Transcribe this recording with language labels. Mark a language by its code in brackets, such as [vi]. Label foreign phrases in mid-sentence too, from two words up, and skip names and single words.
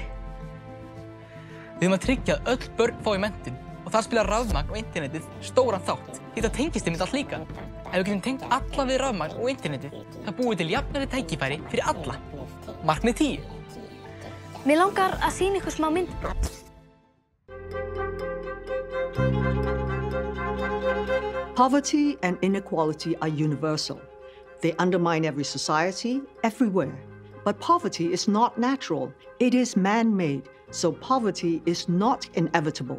[is] Við höfum að tryggja að öll börn fái menntun og þar spilar rafmagn og internetið stóran þátt. Því það tengist einmitt allt líka. Ef við getum tengt alla við rafmagn og internetið, það búið til jafnari tækifæri fyrir alla. Markmið 10. Mér langar að sýna ykkur smá myndbrot. [en] Poverty and inequality are universal. They undermine every society, everywhere. But poverty is not natural. It is man-made, so poverty is not inevitable.